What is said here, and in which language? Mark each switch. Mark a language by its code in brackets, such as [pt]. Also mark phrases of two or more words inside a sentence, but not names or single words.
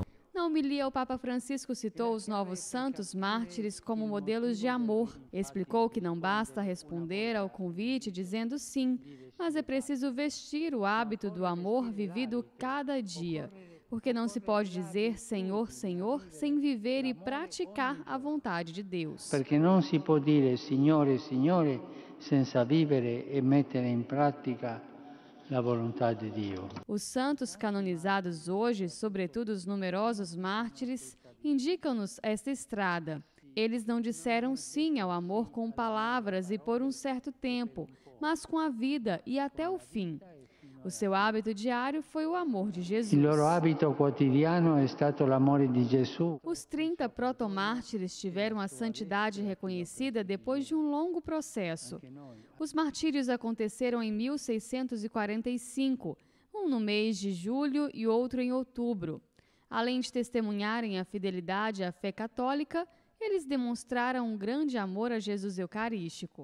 [pt] Na homilia, o Papa Francisco citou os novos santos mártires como modelos de amor. Explicou que não basta responder ao convite dizendo sim, mas é preciso vestir o hábito do amor vivido cada dia. Porque não se pode dizer Senhor, Senhor, sem viver e praticar a vontade de Deus. Porque não se [it] può dire Signore, Signore, senza vivere e mettere in pratica la volontà di Dio. [pt] Os santos canonizados hoje, sobretudo os numerosos mártires, indicam-nos esta estrada. Eles não disseram sim ao amor com palavras e por um certo tempo, mas com a vida e até o fim. O seu hábito diário foi o amor de Jesus. [it] Il loro hábito quotidiano è stato l'amore di Gesù. [pt] Os 30 protomártires tiveram a santidade reconhecida depois de um longo processo. Os martírios aconteceram em 1645, um no mês de julho e outro em outubro. Além de testemunharem a fidelidade à fé católica, eles demonstraram um grande amor a Jesus Eucarístico.